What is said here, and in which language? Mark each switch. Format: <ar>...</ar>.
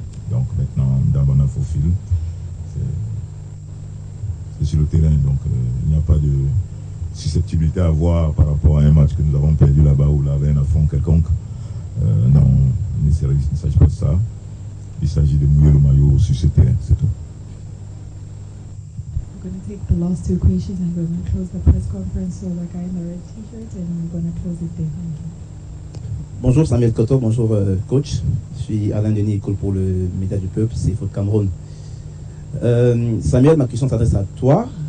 <fr>Donc, maintenant, Dabana Fofil, c'est sur le terrain. Donc, il n'y a pas de susceptibilité à avoir par rapport à un match que nous avons perdu là-bas ou là avec un affront quelconque. Non, il ne s'agit pas de ça. Il s'agit de mouiller le maillot sur ce terrain, c'est tout.</fr> <en>We're going to take the last two questions and we're going to close the press conference. So the guy in the red t-shirt and we're going to close it there. Thank you.</en> <fr>Bonjour Samuel Koto, bonjour coach. Je suis Alain Denis, école pour le Média du Peuple, c'est Foot Cameroun. Samuel, ma question s'adresse à toi.</fr>